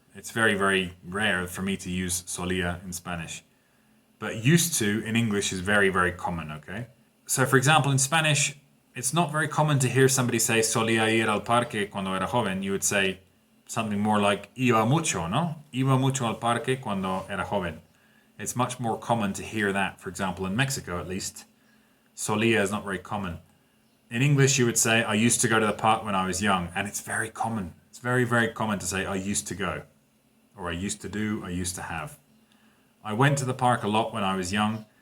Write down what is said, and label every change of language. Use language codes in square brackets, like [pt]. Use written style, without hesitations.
[en] It's very, very rare for me to use solía in Spanish. But used to in English is very, very common, okay? So for example, in Spanish, it's not very common to hear somebody say [es] solía ir al parque cuando era joven. [en] You would say something more like [es] iba mucho, [en] no? [es] Iba mucho al parque cuando era joven. [en] It's much more common to hear that, for example, in Mexico at least. Solía is not very common. In English, you would say, I used to go to the park when I was young. And it's very common. It's very, very common to say, I used to go. Or I used to do, I used to have. I went to the park a lot when I was young.